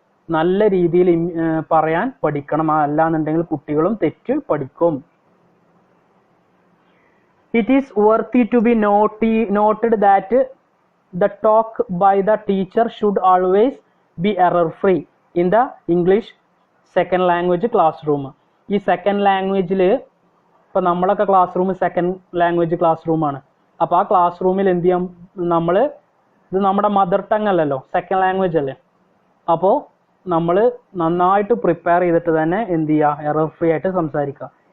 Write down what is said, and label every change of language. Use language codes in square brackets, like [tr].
[ml] നല്ല രീതിയിൽ പറയാൻ പഠിക്കണം. അല്ലാന്നുണ്ടെങ്കിൽ കുട്ടികളും തെറ്റ് പഠിക്കും. [en] It is worthy to be noted that the talk by the teacher should always be error free in the English second language classroom. [ml] ഈ സെക്കൻഡ് ലാംഗ്വേജിൽ ഇപ്പം നമ്മളൊക്കെ class room second language class റൂമാണ്. അപ്പോൾ ആ ക്ലാസ് റൂമിൽ എന്ത് ചെയ്യാം, നമ്മൾ ഇത് നമ്മുടെ മദർ ടങ് അല്ലല്ലോ, സെക്കൻഡ് ലാംഗ്വേജ് അല്ലേ. അപ്പോൾ നമ്മൾ നന്നായിട്ട് പ്രിപ്പയർ ചെയ്തിട്ട് തന്നെ എന്ത് ചെയ്യുക, എറർ ഫ്രീ ആയിട്ട് സംസാരിക്കുക.